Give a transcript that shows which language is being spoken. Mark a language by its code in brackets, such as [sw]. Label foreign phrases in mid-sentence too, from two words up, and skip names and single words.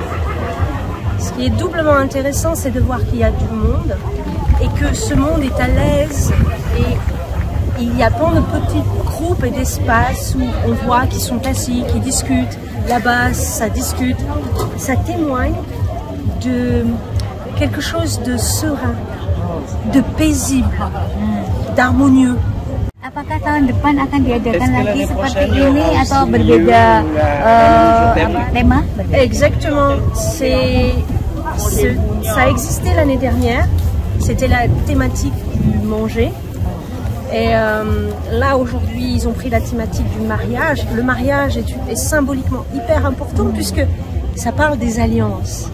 [fr] Ce qui est doublement intéressant, c'est de voir qu'il y a du monde et que ce monde est à l'aise et il y a plein de petits groupes et d'espaces où on voit qu'ils sont assis, qu'ils discutent. Là-bas, ça discute. Ça témoigne de quelque chose de serein, de paisible, d'harmonieux. [id] Apakah tahun depan akan diadakan lagi seperti ini atau berbeda tema? [fr] Exactement. Ça a existé l'année dernière. C'était la thématique du manger. Et là, aujourd'hui, ils ont pris la thématique du mariage. Le mariage est symboliquement hyper important puisque ça parle des alliances.